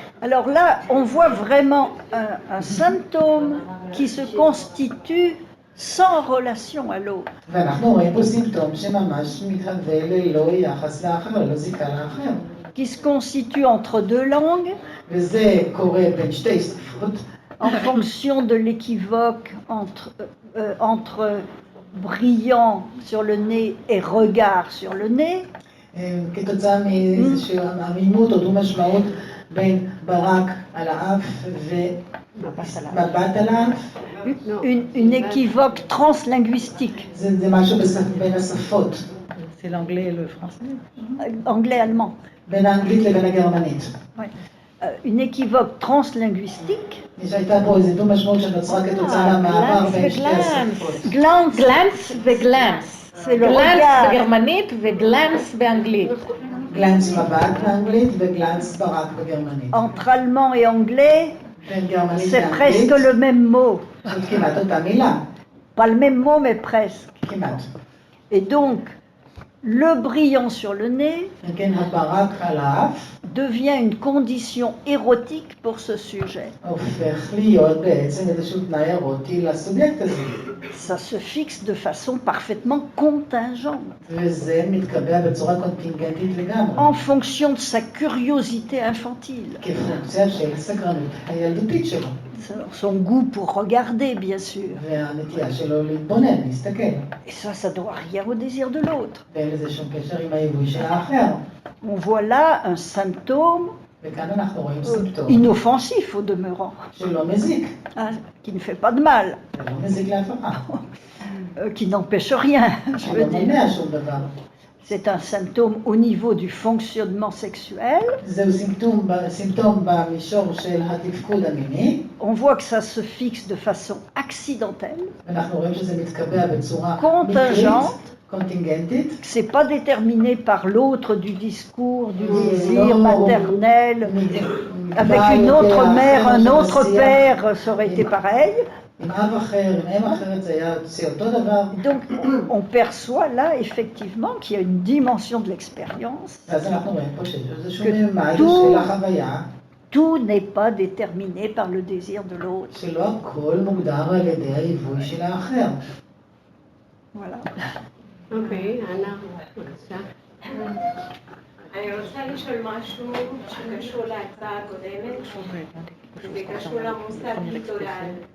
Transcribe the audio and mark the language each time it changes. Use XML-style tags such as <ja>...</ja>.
<fr>Alors là, on voit vraiment un symptôme qui se constitue sans relation à l'autre.</fr> <he>ואנחנו רואים פה סימפטום שממש מתהווה ללא יחס לאחר, ללא זיקה לאחר.</he> <fr>Qui se constitue entre deux langues,</fr> <he>וזה קורה בין שתי שפות,</he> <fr>en fonction de l'équivoque entre brillant sur le nez et regard sur le nez.</fr> <he>כתוצאה מאיזשהו עמימות או דו משמעות בין ברק על האף ומבט על האף.</he> <fr>Une équivoque translinguistique.</fr> <he>זה משהו בין השפות.</he> <fr>C'est l'anglais et le français. Anglais-allemand.</fr> <he>בין האנגלית לבין הגרמנית.</he> <fr>Une équivoque translinguistique.</fr> <he>שהייתה פה איזו דו משמעות שנוצרה כתוצאה מהמעבר בין שתי השפות. גלנץ וגלנץ. גלנץ בגרמנית וגלנץ באנגלית. גלנץ מבט באנגלית וגלנץ ברק בגרמנית.</he> <fr>Entre allemand et anglais,</fr> <he>בין גרמנית</he> <fr>c'est presque</fr> <he>לאנגלית,</he> <fr>le même mot.</fr> <he>זאת כמעט אותה מילה.</he> <fr>Pas le même mot, mais presque.</fr> <he>כמעט.</he> <fr>Et donc, le brillant sur le nez</fr> <he>אם כן, הברק על האף</he> <fr>devient une condition érotique pour ce sujet.</fr> <he>הופך להיות בעצם איזשהו תנאי אירוטי לסובייקט הזה.</he> <fr>Ça se fixe de façon parfaitement contingente,</fr> <he>וזה מתקבע בצורה קונטינגנטית לגמרי.</he> <fr>en fonction de sa curiosité infantile,</fr> <he>כפונקציה של סקרנות הילדותית שלו.</he> <fr>son goût pour regarder, bien sûr.</fr> <he>והנטייה שלו להתבונן, להסתכל.</he> <fr>Et ça doit rien au désir de l'autre.</fr> <he>ואין לזה שום קשר עם היבוי של האחר.</he> <fr>On voit là un symptôme</fr> <he>וכאן אנחנו רואים סימפטום</he> <fr>inoffensif au demeurant,</fr> <he>שלא מזיק.</he> <fr>hein, qui ne fait pas de mal,</fr> <he>שלא מזיק לאף אחד.</he> <fr>qui n'empêche rien, je veux</fr> <he>שלא</he> <fr>dire.</fr> <he>מונע שום דבר.</he> <fr>C'est un symptôme au niveau du fonctionnement sexuel.</fr> <he>זהו סימפטום במישור של התפקוד המיני.</he> <fr>On voit que ça se fixe de façon accidentelle,</fr> <he>אנחנו רואים שזה מתקבע בצורה</he> <fr>contingente,</fr> <he>קונטינגנטית.</he> <fr>que c'est pas déterminé par l'autre du discours, du désir maternel. Avec une autre mère, un autre père, ça aurait été pareil.</fr> <he>עם אב אחר, עם אם אחרת, זה היה אותו דבר.</he> <fr>Donc, on perçoit là, effectivement, qu'il y a une dimension de l'expérience.</fr> <he>ואז אנחנו רואים פה שיש איזשהו ממד של החוויה,</he> <fr>Tout n'est pas déterminé par le désir de l'autre.</fr> <he>שלא הכל מוגדר על ידי היבוי של האחר.</he> <fr>Voilà.</fr> <he>אוקיי, אנה, בבקשה. אני רוצה לשאול משהו שקשור להצעה הקודמת, וקשור למושג ליטורל.</he>